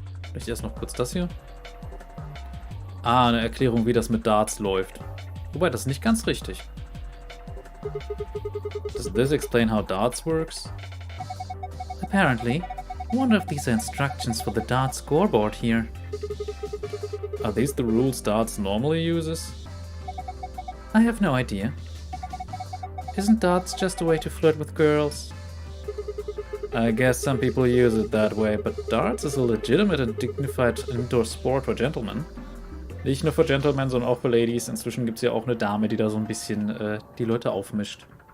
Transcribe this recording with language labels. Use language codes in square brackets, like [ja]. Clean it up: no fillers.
[de] Vielleicht erst noch kurz das hier. Ah, eine Erklärung, wie das mit Darts läuft. Wobei, das ist nicht ganz richtig. [en] Does this explain how darts works? Apparently, one of these instructions for the dart scoreboard here. Are these the rules darts normally uses? I have no idea. Isn't darts just a way to flirt with girls? I guess some people use it that way, but darts is a legitimate and dignified indoor sport for gentlemen. [de] Nicht nur für Gentlemen, sondern auch für Ladies. Inzwischen gibt es ja auch eine Dame, die da so ein bisschen die Leute aufmischt.